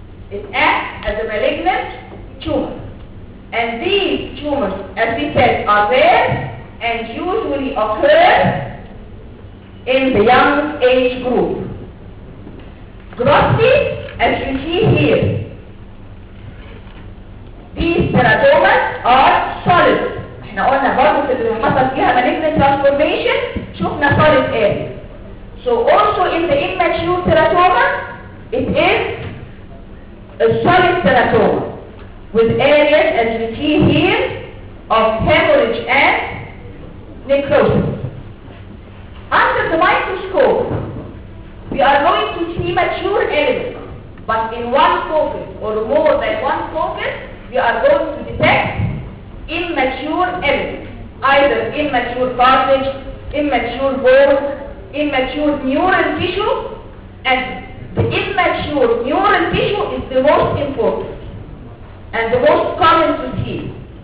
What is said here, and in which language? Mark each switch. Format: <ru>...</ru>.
<en>It acts as a malignant tumor. And these tumors, as we said, are rare and usually occur in the young age group. Grossly, as you see here, these teratomas are solid.</en> <ar>احنا قلنا برضو في اللي حصل فيها malignant transformation شفنا solid area.</ar> <en>So also in the immature teratoma, it is a solid teratoma with areas, as we see here, of hemorrhage and necrosis. Under the microscope, we are going to see mature elements, but in one focus or more than one focus, we are going to detect immature elements, either immature cartilage, immature bone, immature neural tissue, and the immature neural tissue is the most important and the most common to see.</en>